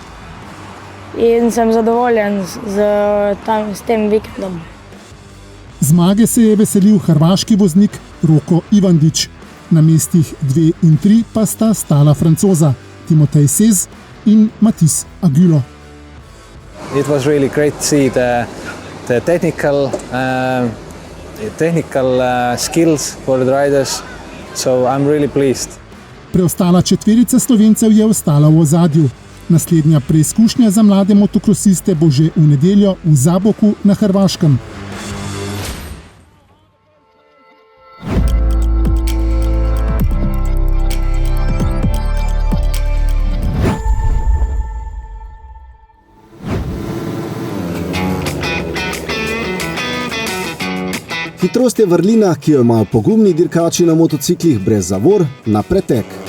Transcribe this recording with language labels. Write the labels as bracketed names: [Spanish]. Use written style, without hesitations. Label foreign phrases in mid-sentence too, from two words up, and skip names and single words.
[Slovenian] In sem zadovoljen s tem vikendom. Zmage se je veselil hrvaški voznik Roko Ivandić. Na mestih 2 in 3 pa sta stala Francoza Timotej Sez in Mathis Agulo. [English] It was really great to see the technical skills for the riders, so I'm really pleased. [Slovenian] Preostala 4 Slovencev je ostala v ozadju. Naslednja preizkušnja za mlade motokrosiste bo že v nedeljo v Zaboku na Hrvaškem. Hitrost je vrlina, ki jo imajo pogumni dirkači na motociklih brez zavor na pretek.